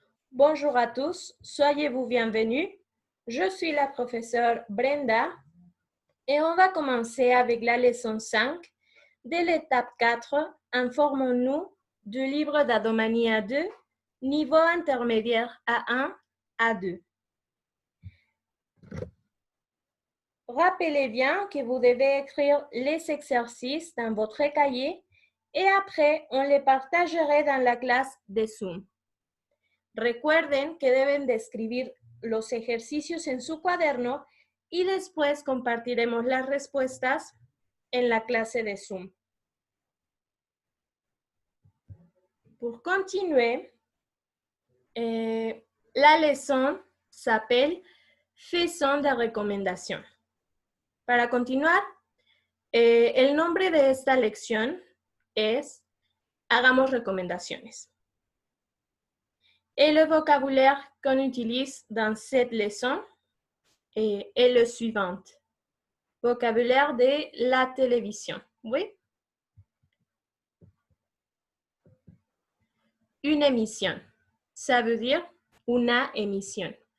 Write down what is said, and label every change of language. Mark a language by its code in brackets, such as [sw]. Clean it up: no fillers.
[fr] Bonjour à tous, soyez-vous bienvenus. Je suis la professeure Brenda et on va commencer avec la leçon 5 de l'étape 4, Informons-nous du livre d'Adomani A2, niveau intermédiaire A1, A2. Rappelez bien que vous devez écrire les exercices dans votre cahier et après on les partagerait dans la clase de Zoom. [es] Recuerden que deben de escribir los ejercicios en su cuaderno y después compartiremos las respuestas en la clase de Zoom. [fr] Pour continuer, la leçon s'appelle Faisons des recommendations. [es] Para continuar, el nombre de esta lección es Hagamos recomendaciones. [fr] Et le vocabulaire qu'on utilise dans cette leçon est le suivant. Vocabulaire de la télévision. Oui. Une émission. Ça veut dire [es] una émission.